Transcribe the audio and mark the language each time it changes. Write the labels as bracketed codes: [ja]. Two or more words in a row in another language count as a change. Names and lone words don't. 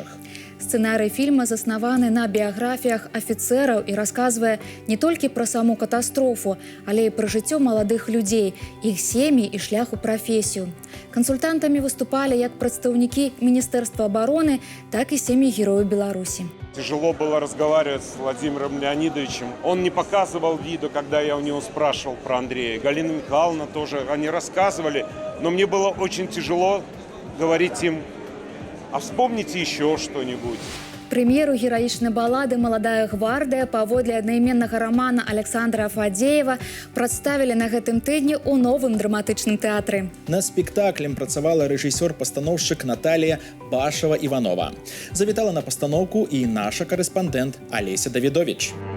[be] Сцэнарый фільма заснаваны на біяграфіях афіцэраў і расказвае не толькі пра саму катастрофу, але і пра жыццё маладых людзей, іх сем'і і шлях у прафесію. Кансультантамі выступалі як прадстаўнікі Міністэрства абароны, так і сем'і герояў Беларусі. [ru] Тяжело было разговаривать с Владимиром Леонидовичем. Он не показывал виду, когда я у него спрашивал про Андрея. Галина Михайловна тоже, они рассказывали, но мне было очень тяжело говорить им, а вспомните еще что-нибудь. [be] Прэм'еру гераічнай балады «Маладая гвардыя» паводле аднайменнага рамана Александра Фадзеева прадставілі на гэтым тыдні ў новым драматычным тэатры. На спектаклем працавала рэжысёр-пастаноўшчык Наталія Башава-Іванова. Завітала на пастаноўку і наша карэспандэнт Алеся Давідовіч.